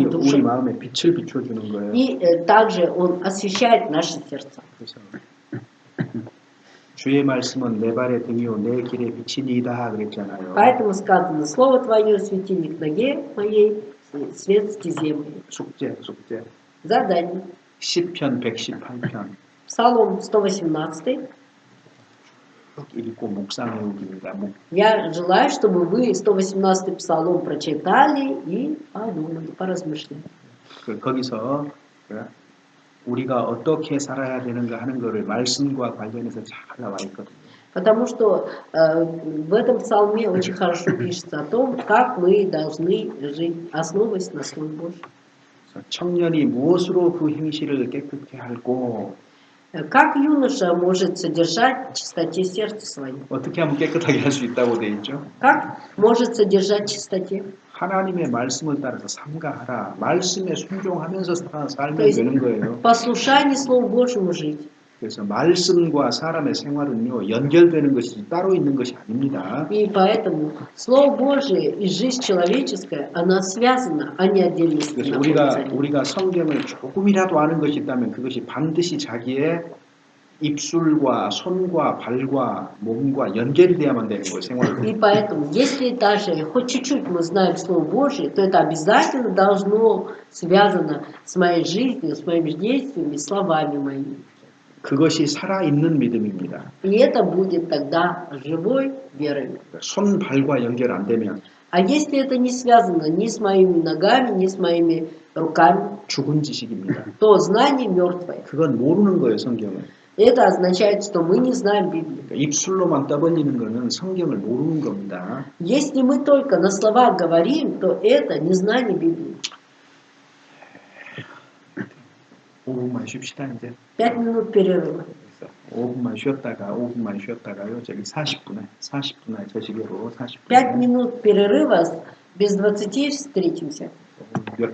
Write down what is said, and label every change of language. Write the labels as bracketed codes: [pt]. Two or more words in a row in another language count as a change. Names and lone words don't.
[ko] 우리 [ru] душам. [ko] 마음에 빛을 비춰주는 거예요. [ru] И также Он освещает наши сердца. [ko] 그래서 주의 말씀은 내 발의 등이요 내 길의 빛이니이다 그랬잖아요. [ru] Поэтому сказано, Слово Твое светильник ноге моей, свет стезе моей. [ko] 숙제. [ru] Задание. [ko] 시편 118편 [ru] Псалом 118. [ko] 읽고 묵상해오기입니다. [ru] Я желаю, чтобы вы 118-й псалом прочитали и подумали, поразмышляли. [ko] 거기서 우리가 어떻게 살아야 되는가 하는 것을 말씀과 관련해서 잘 나와 있거든요. [ru] Потому что в этом псалме очень хорошо пишется о том, как мы должны жить, основываясь на Слове Божьем. [ko] 청년이 무엇으로 그 행실을 깨끗게 할고 [ru] Как юноша может содержать в чистоте сердца своем? [ko] 어떻게 하면 깨끗하게 할 수 있다고 되어 있죠? [ru] Как может содержать в чистоте? [ko] 하나님의 말씀을 따라서 삼가하라. 말씀에 순종하면서 살면 [ru] То есть [ko] 되는 거예요. [ru] в послушании Слову Божьему жить. [ko] 그래서 말씀과 사람의 생활은요 연결되는 것이 따로 있는 것이 아닙니다. [ru] И поэтому Слово Божие и жизнь человеческая, она связана, а не отдельно [ko] 그래서 [ru] находится. [ko] 우리가 성경을 조금이라도 아는 것이 있다면 그것이 반드시 자기의 입술과 손과 발과 몸과 연결이 돼야만 되는 거예요. 생활을. [ru] И поэтому, если даже хоть чуть-чуть мы знаем Слово Божие, то это обязательно должно связано с моей жизнью, с моими действиями, словами моими. [ko] 그것이 살아있는 믿음입니다. [ru] И это будет тогда живой верой. [ko] 손, 발과 연결 안 되면 [ru] А если это не связано ни с моими ногами, ни с моими руками, [ko] 죽은 지식입니다. [ru] то знание мертвое. [ko] 그건 모르는 거예요, 성경을. [ru] Это означает, что мы не знаем Библию. [ko] 그러니까 입술로만 떠벌리는 거는 성경을 모르는 겁니다. [ru] Если мы только на словах говорим, то это незнание Библии. [ko] 5분만 쉽시다 이제. [ru] 5 минут перерыва. [ko] 5분만 쉬었다가요. 저기 40분에 저 시계로 40분. [ru] 5 минут перерыва, без 20 встретимся.